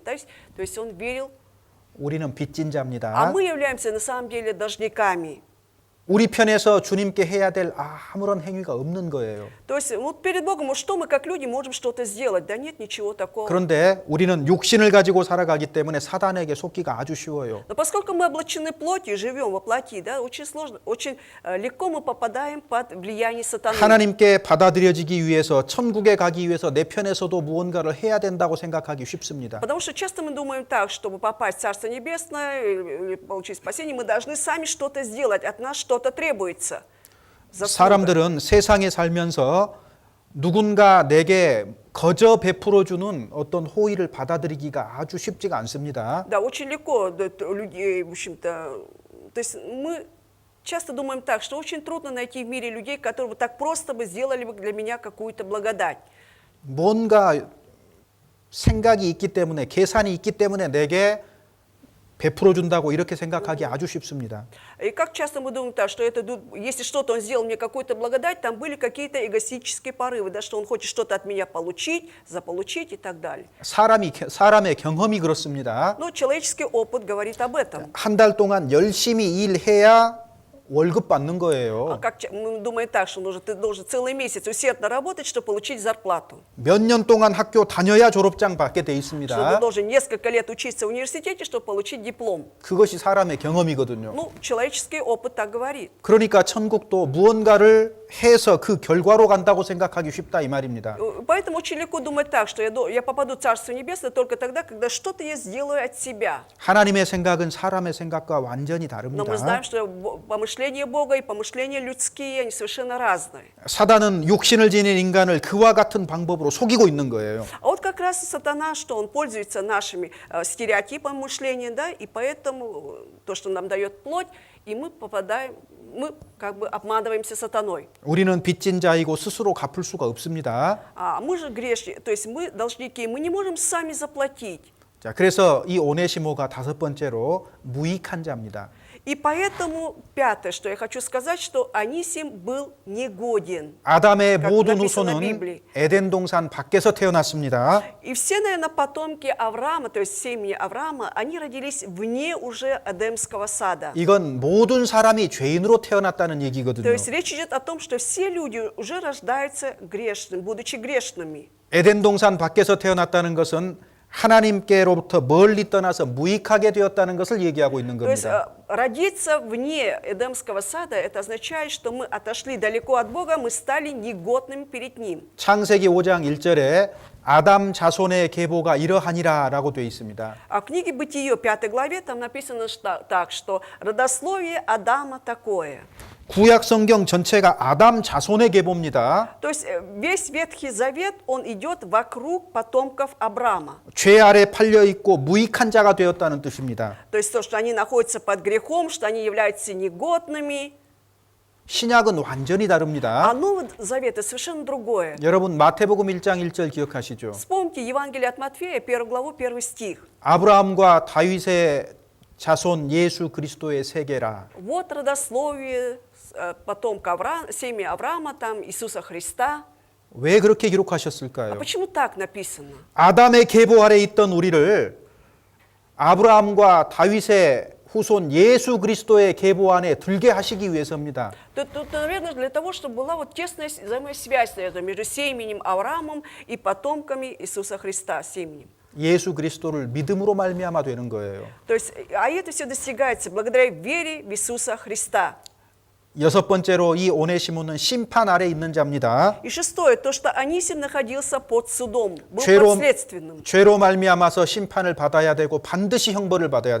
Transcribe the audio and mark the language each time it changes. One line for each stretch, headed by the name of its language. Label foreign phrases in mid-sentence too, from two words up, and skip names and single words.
Russian: То есть он верил,
Korean: 우리는 빚진
Russian: а
Korean: 자입니다.
Russian: мы являемся на самом деле должниками.
Korean: 우리 편에서 주님께 해야 될 아무런 행위가 없는 거예요.
Russian: То есть вот перед Богом, вот что мы как люди можем что-то сделать? Да нет ничего такого.
Korean: 그런데 우리는 육신을 가지고 살아가기 때문에 사단에게 속기가 아주 쉬워요.
Russian: Но поскольку мы облачены плотью, живем во плоти, да, очень сложно, очень легко мы попадаем под влияние сатаны.
Korean: 하나님께 받아들여지기 위해서 천국에 가기 위해서 내 편에서도 무언가를 해야 된다고 생각하기 쉽습니다.
Russian: Потому что часто мы думаем так, чтобы попасть в Царство Небесное или получить спасение, мы должны сами что-то сделать, от нас что-то требуется. заслуга.
Korean: 사람들은 세상에 살면서 누군가 내게 거저 베풀어 주는 어떤 호의를 받아들이기가 아주 쉽지가 않습니다.
Russian: Да, очень легко людей, в общем-то, то есть мы часто думаем так, что очень трудно найти в мире людей, которые бы так просто бы сделали бы для меня какую-то благодать.
Korean: 뭔가 생각이 있기 때문에 계산이 있기 때문에 내게 베풀어 준다고 이렇게 생각하기 아주 쉽습니다.
Russian: И как часто мы думаем так, что это, если что-то он сделал мне какую-то благодать, там были какие-то эгоистические порывы, да, что он хочет что-то от меня получить, заполучить и так далее.
Korean: 사람의 경험이 그렇습니다.
Russian: Но человеческий опыт говорит об этом.
Korean: 한 달 동안 열심히 일해야 월급 받는 거예요.
Russian: Как мы думаем так, что ты должен целый месяц усердно работать, чтобы получить зарплату.
Korean: 몇 년 동안 학교 다녀야 졸업장 받게 돼
Russian: Что ты
Korean: 있습니다.
Russian: должен несколько лет учиться в университете, чтобы получить диплом.
Korean: 그것이 사람의 경험이거든요.
Russian: Ну, человеческий опыт так говорит.
Korean: 그러니까 천국도 무언가를 해서 그 결과로 간다고 생각하기 쉽다 이 말입니다.
Russian: Поэтому очень легко думать так, что я попаду в Царство Небесное только тогда, когда что-то я сделаю от себя.
Korean: 하나님의 생각은 사람의 생각과 완전히
Russian: Но мы знаем,
Korean: 다릅니다.
Russian: что помышления Бога и помышления людские, они совершенно разные.
Korean: 사단은 육신을 지닌 인간을 그와 같은 방법으로 속이고 있는 거예요.
Russian: А вот как раз сатана, что он пользуется нашими стереотипами мышления, да, и поэтому то, что нам дает плоть, и мы попадаем, мы как бы обманываемся сатаной.
Korean: 우리는 빚진 자이고 스스로 갚을 수가 없습니다.
Russian: А мы же грешники, то есть мы должники, мы не можем сами заплатить.
Korean: 자, 그래서 이 오네시모가 다섯 번째로 무익한 자입니다.
Russian: И поэтому пятое, что я хочу сказать, что Анисим был негоден.
Korean: 아담의
Russian: как
Korean: 모든
Russian: написано в
Korean: 후손은
Russian: Библии.
Korean: 에덴 동산 밖에서 태어났습니다.
Russian: И все, наверное, потомки Авраама, то есть семьи Авраама, они родились вне уже Эдемского сада.
Korean: 이건 모든 사람이 죄인으로 태어났다는
Russian: То
Korean: 얘기거든요.
Russian: есть речь идет о том, что все люди уже рождаются грешными, будучи грешными.
Korean: 에덴 동산 밖에서 태어났다는 것은 하나님께로부터 멀리 떠나서 무익하게 되었다는 것을 얘기하고 있는
Russian: То есть
Korean: 겁니다.
Russian: родиться вне Эдемского сада, это означает, что мы отошли далеко от Бога, мы стали негодными перед Ним.
Korean: 창세기 5장 1절에 아담 자손의 계보가 이러하니라라고 되어 있습니다.
Russian: А в книге Бытие, 5 главе, там написано так, что родословие Адама такое.
Korean: 구약 성경 전체가 아담 자손의 계보입니다.
Russian: То есть весь Ветхий Завет, он идет вокруг потомков Авраама.
Korean: 죄 아래 팔려 있고 무익한 자가 되었다는 뜻입니다.
Russian: То есть то, что они находятся под грехом, что они являются негодными.
Korean: 신약은 완전히 다릅니다.
Russian: А Новый Завет – это совершенно другое.
Korean: 여러분 마태복음 1장 1절 기억하시죠?
Russian: Вспомните Евангелие от Матфея, 1 главу, 1 стих.
Korean: 아브라함과 다윗의 자손 예수 그리스도의 세계라.
Russian: Вот родословие потомка Авраама, семьи Авраама, там Иисуса Христа.
Korean: 왜 그렇게
Russian: А
Korean: 기록하셨을까요?
Russian: почему так написано?
Korean: 아담의 계보 아래 있던 우리를 아브라함과 다윗의 후손 예수 그리스도의 계보 안에 들게 하시기 위해서입니다.
Russian: Тут, наверное, для того, чтобы была вот тесная взаимосвязь между семенем Авраамом и потомками Иисуса Христа, семенем.
Korean: 예수 그리스도를 믿음으로 말미암아 되는 거예요.
Russian: То есть, а это все достигается благодаря вере в Иисуса Христа.
Korean: 여섯 번째로 이 오네시모는 심판 아래 있는 자입니다.
Russian: И шестое, то, что Анисим находился под судом, был
Korean: 죄로,
Russian: подследственным.
Korean: 죄로 말미암아서 심판을 받아야 되고 반드시 형벌을 받아야